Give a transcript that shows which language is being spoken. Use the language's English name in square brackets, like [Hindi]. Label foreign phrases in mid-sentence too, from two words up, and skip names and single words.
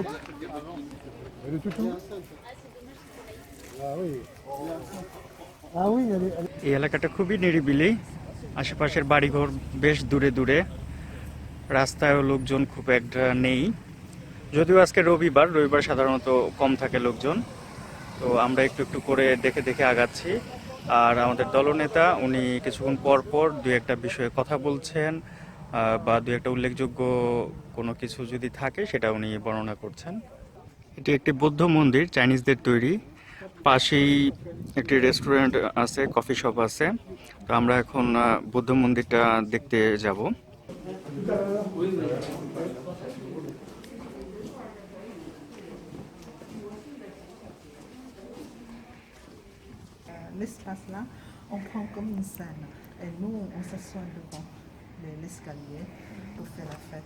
[French] Et le toutou. Ah oui. Ah oui, elle est... [Bangla] এই এলাকাটা খুবই নিরিবিলি, আশেপাশের বাড়িঘর বেশ দূরে দূরে, রাস্তায়ও লোকজন খুব একটা নেই। যদিও আজকে রবিবার, রবিবার সাধারণত কম থাকে লোকজন। তো আমরা একটু একটু করে দেখে দেখে আগাচ্ছি। আর আমাদের দলনেতা উনি কিছুক্ষণ পর পর দু একটা বিষয়ে কথা বলছেন, বা দু একটা উল্লেখযোগ্য কোনো কিছু যদি থাকে সেটা উনি বর্ণনা করছেন। এটি একটি বৌদ্ধ মন্দির, চাইনিজদের তৈরি। পাশেই একটি রেস্টুরেন্ট আছে, কফি শপ আছে। তো আমরা এখন বৌদ্ধ মন্দিরটা দেখতে যাব। [French] L'espace là, on prend comme une scène. Et nous, on s'assoit devant l'escalier pour faire la fête.